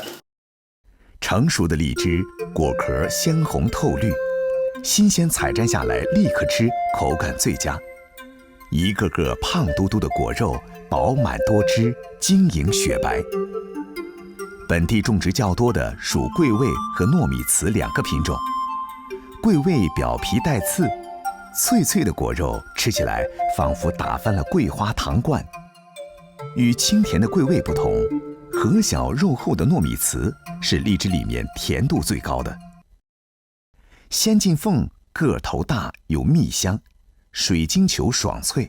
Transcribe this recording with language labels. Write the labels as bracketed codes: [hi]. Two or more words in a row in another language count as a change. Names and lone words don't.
[zh] 成熟的荔枝果殼鮮紅透綠，新鮮採摘下來立刻吃，口感最佳。一個個胖嘟嘟的果肉，飽滿多汁，晶瑩雪白。本地種植較多的屬桂味和糯米糍2個品種。桂味表皮帶刺， 脆脆的果肉吃起来仿佛打翻了桂花糖罐。与清甜的桂味不同，核小肉厚的糯米糍是荔枝里面甜度最高的。仙境凤个头大有蜜香，水晶球爽脆。